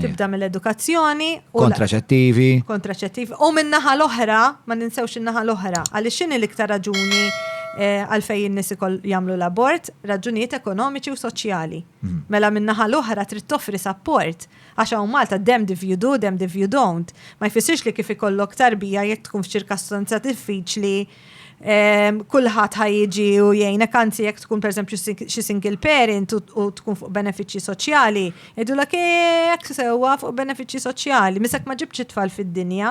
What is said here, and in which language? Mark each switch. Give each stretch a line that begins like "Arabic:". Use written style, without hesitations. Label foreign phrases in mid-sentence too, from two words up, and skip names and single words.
Maltese: Tibda mill-edukazzjoni. Kontraċettivi. U min-naħa l-oħra, ma ninsewx in-naħa l-oħra, għaliex x'inhi l-iktar raġuni għalfej in-nies ikoll jagħmlu l-abort, raġunijiet ekonomiċi u soċjali. Mela min-naħa l-oħra trid toffri support għax hawn Malta
English: damned if you do, damned if you don't.
Maltese: Ma jfissirx li kif ikollok tarbija jekk tkun f'ċirkastanza diffiċli kulħadd ħajjiġi u jgħinek anzi jekk tkun pereżempju xi
English: single parent
Maltese: u tkun fuq benefiċċji soċjali, jgħidulek hekk sewwa fuq benefiċċji soċjali, misek ma ġibx it-tfal fid-dinja.